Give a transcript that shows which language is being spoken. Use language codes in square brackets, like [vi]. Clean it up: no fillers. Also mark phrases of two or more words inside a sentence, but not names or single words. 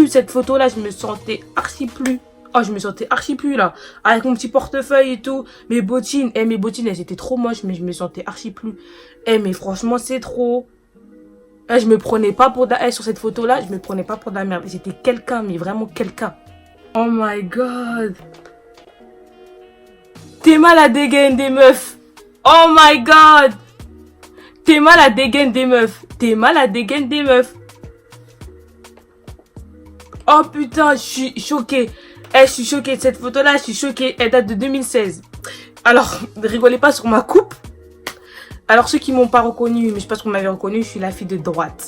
[fr] Cette photo là, je me sentais archi plus. Oh, je me sentais archi plus là. Avec mon petit portefeuille et tout. Mes bottines, elles étaient trop moches. Mais je me sentais archi plus. Mais franchement, c'est trop. Je me prenais pas pour sur cette photo là, je me prenais pas pour de la merde. J'étais quelqu'un, mais vraiment quelqu'un. [en] Oh my god. [fr] T'es mal à dégaine des meufs. [en] Oh my god. [fr] T'es mal à dégaine des meufs. T'es mal à dégaine des meufs. Oh putain, je suis choquée. Je suis choquée de cette photo là, je suis choquée. Elle date de 2016. Alors, ne rigolez pas sur ma coupe. Alors ceux qui m'ont pas reconnu, mais je pense qu'on m'avait reconnu, je suis la fille de droite.